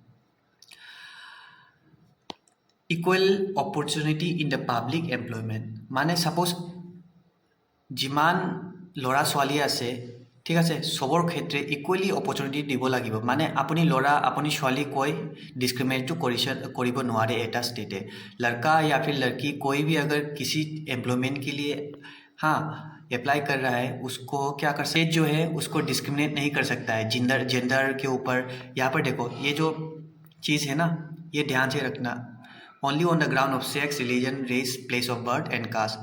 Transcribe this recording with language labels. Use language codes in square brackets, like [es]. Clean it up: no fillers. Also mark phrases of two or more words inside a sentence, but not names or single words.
[en] equal opportunity in the public employment, [as] মানে ছাপ'জ যিমান ল'ৰা ছোৱালী আছে, ঠিক আছে, চবৰ ক্ষেত্রে [en] equally opportunity [as] দিব লাগিব। মানে আপুনি ল'ৰা আপুনি ছোৱালী কৈ ডিছক্ৰিমিনেটটো কৰিব নোৱাৰে এটা ষ্টেটে। [hi] लड़का या फिर लड़की कोई भी अगर किसी एम्प्लॉयमेंट के लिए हाँ अप्लाई कर रहा है, उसको क्या कर स्टेट जो है उसको डिस्क्रिमिनेट नहीं कर सकता है जेंडर के ऊपर। यहाँ पर देखो ये जो चीज़ है ना, ये ध्यान से रखना, [en] only on the ground of sex, religion, race, place of birth and caste.